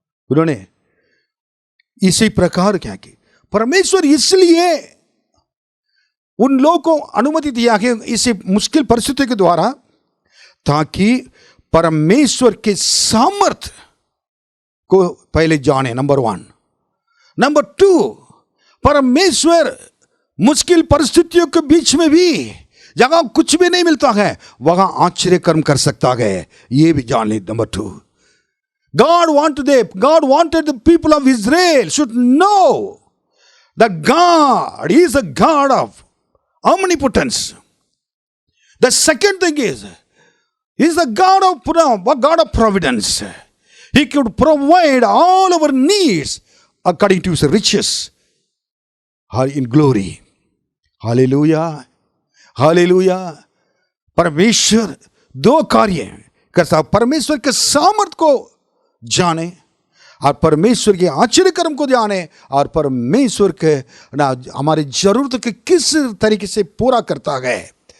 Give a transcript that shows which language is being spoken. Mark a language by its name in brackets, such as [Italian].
[Hindi] उन्होंने इसी प्रकार क्या की, परमेश्वर इसलिए उन लोगों को अनुमति दिया कि इसी मुश्किल परिस्थिति के द्वारा, ताकि परमेश्वर के सामर्थ्य को पहले जाने, नंबर 1। नंबर 2, परमेश्वर मुश्किल परिस्थितियों के बीच में भी, जहां कुछ भी नहीं मिलता है, वहां आश्चर्य कर्म कर सकता है, ये भी जान ले। Number 2, [English] God wanted the people of Israel should know that God is a God of omnipotence. The second thing is, He is a God of providence. He could provide all our needs according to His riches in glory. Hallelujah. Hallelujah. [Hindi] परमेश्वर 2 कार्य करता, परमेश्वर के सामर्थ को जाने और परमेश्वर के आश्चर्य कर्म को जाने, और परमेश्वर के ना हमारी जरूरत के किस तरीके से पूरा करता है।